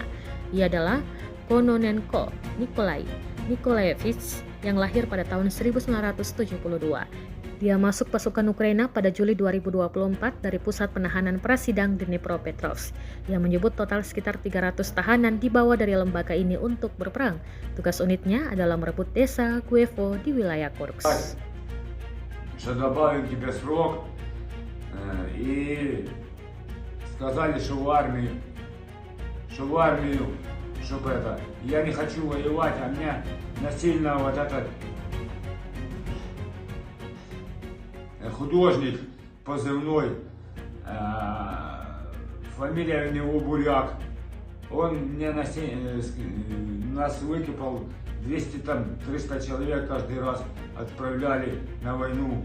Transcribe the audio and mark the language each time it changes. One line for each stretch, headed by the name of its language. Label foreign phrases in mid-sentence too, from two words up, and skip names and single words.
Indonesian: Ia adalah Kononenko Nikolai Nikolaevich yang lahir pada tahun 1972. Dia masuk pasukan Ukraina pada Juli 2024 dari Pusat Penahanan Prasidang Dnipropetrovsk. Ia menyebut total sekitar 300 tahanan dibawa dari lembaga ini untuk berperang. Tugas unitnya adalah merebut desa Guevo di wilayah Kursk.
Russian: Что добавим тебе срок и сказали, что в армию, чтобы это, я не хочу воевать, а меня насильно вот этот художник позывной, фамилия у него Буряк, он мне нас выкопал 200-300 человек каждый раз отправляли на войну.